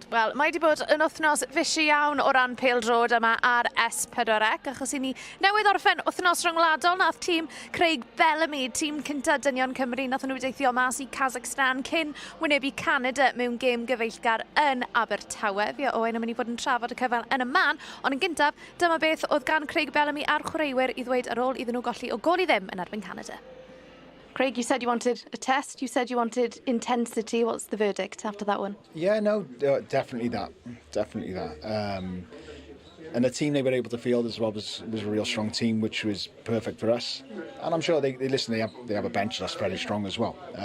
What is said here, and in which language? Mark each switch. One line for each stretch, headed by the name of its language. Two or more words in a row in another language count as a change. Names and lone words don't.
Welsh: Wel, mae wedi bod yn wythnos fysi iawn o ran pêl-drod yma ar S4C, achos i ni newydd orffen wythnos rhyngwladol, nath tîm Craig Bellamy, tîm cynta dynion Cymru, nath nhw deithio mas i Kazakhstan cyn wynebu Canada mewn gêm gyfeillgar yn Abertawe. Fi o Owain yn mynd i fod yn trafod y cyfan yn y man, ond yn gyntaf, dyma beth oedd gan Craig Bellamy a'r chwaraewyr i ddweud ar ôl iddyn nhw golli o gol i ddim yn erbyn Canada.
English: Craig, you said you wanted a test, you said you wanted intensity. What's the verdict after that one? Yeah, no, definitely that. Definitely that. And the team they were able to field as well was a real strong team, which was perfect for us. And I'm sure they have a bench that's very strong as well.